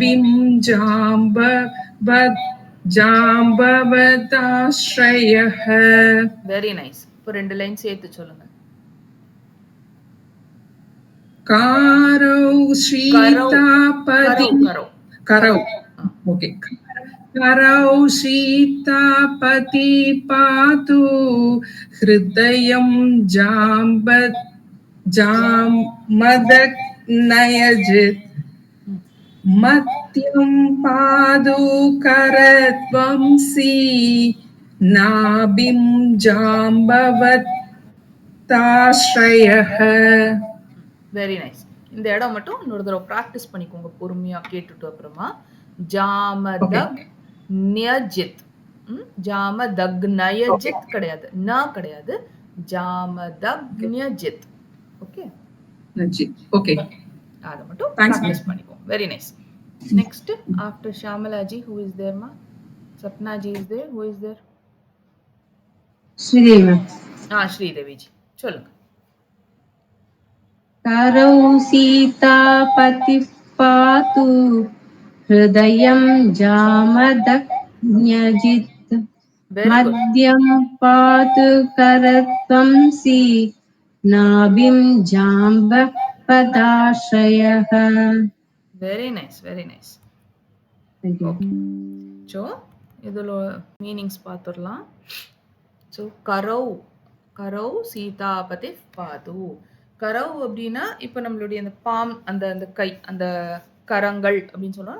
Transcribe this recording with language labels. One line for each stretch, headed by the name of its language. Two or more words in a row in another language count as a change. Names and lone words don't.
Sanskrit: Nabhim जाम्बवताश्रयः.
English: very nice.
Tamil: இப்போ 2 லைன் சேர்த்து சொல்லுங்க.
Sanskrit: करौ सीतापति करौ ஓகே करौ शीतापति पातु हृदयं जामदग्नयजित् मत्यं पादु करध्वंसी नाभिं जाम्बवताश्रयः.
English: very nice.
Tamil: இந்த இடம் மட்டும் இன்னொரு தடவை ப்ராக்டிஸ் பண்ணிக்கோங்க பொறுமையா கேட்டுட்டு. அப்புறமா ஜாமதக் நியஜித், ஜாமதக்னயஜித் கிடையாது, ந கிடையாது, ஜாமதக்னயஜித். ஓகே ஓகே, அத மட்டும் ப்ராக்டிஸ் பண்ணிக்கோங்க.
English: very nice. next after Shamalaji who is there ma? Sapna ji is there. Who is there?
Tamil: ஸ்ரீதேவி. ஸ்ரீதேவி ஜி சொல்லுங்க.
Sanskrit: करौ सीतापतिः पातु हृदयं जामदग्न्यजित् मध्यं पातु करध्वंसी नाभिं जाम्बवदाश्रयः.
English: very nice, very nice. okay, so
Tamil: இதில் மீனிங்ஸ் பார்த்துடலாம்.
Sanskrit: ஸோ करौ सीतापति पातु.
Tamil: கரௌ அப்படின்னா இப்போ நம்மளுடைய அந்த பாம், அந்த கை, அந்த கரங்கள் அப்படின்னு சொல்லலாம்.